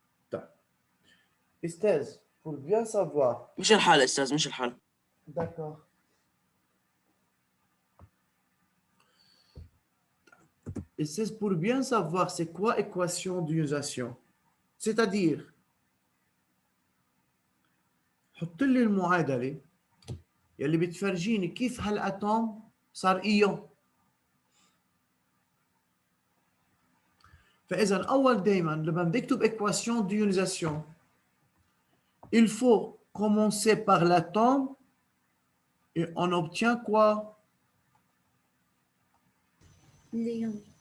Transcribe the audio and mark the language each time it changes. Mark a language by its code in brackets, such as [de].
[ar] طيب. [fr] Esthez, pour bien savoir. [ar] مش الحالة استاذ، مش الحالة. [fr] D'accord. Et c'est pour bien savoir c'est quoi équation d'ionisation. C'est-à-dire, [ar] حط لي المعادلة يلي بتفرجيني كيف هالاتوم صار ايون. فإذا أول دايما لما بدي أكتب [fr] équation d'ionisation, il faut commencer par l'atome et on obtient quoi? ليون.